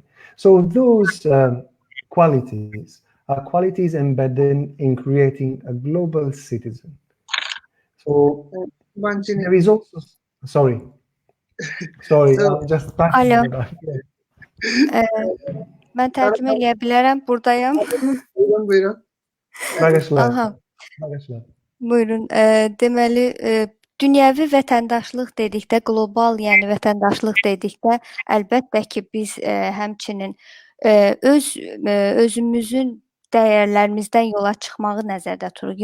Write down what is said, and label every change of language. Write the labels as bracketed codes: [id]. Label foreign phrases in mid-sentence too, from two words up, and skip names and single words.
[en] So those qualities are qualities embedded in creating a global citizen. So there is also, sorry, I'm just passionate about it. [az] Mən tərcümə edə bilərəm, buradayam. Buyurun. Bağışla. Buyurun. Deməli, dünyəvi vətəndaşlıq dedikdə, qlobal, yəni vətəndaşlıq dedikdə, əlbəttə ki, biz həmçinin özümüzün dəyərlərimizdən yola çıxmağı nəzərdə tuturuq.